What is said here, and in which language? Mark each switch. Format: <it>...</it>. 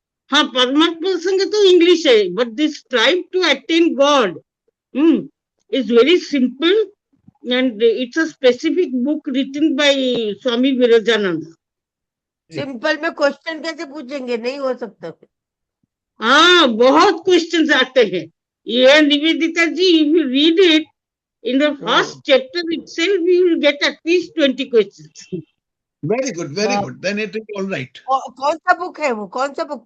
<hi>हाँ, परमात्मा प्रसंग तो इंग्लिश है,</hi> <en>But this strive to attain God is very simple and it's a specific book written by Swami Virajananda.</en> <hi>Simple में question कैसे पूछेंगे, नहीं हो सकता। हाँ, बहुत क्वेश्चंस आते हैं।</hi> <en>ये Nivedita ji, if you read it in the first chapter itself, you will get at least 20 questions. Very good, then it is all right.</en> <hi>कौन सा बुक है वो, कौन सा बुक?</hi>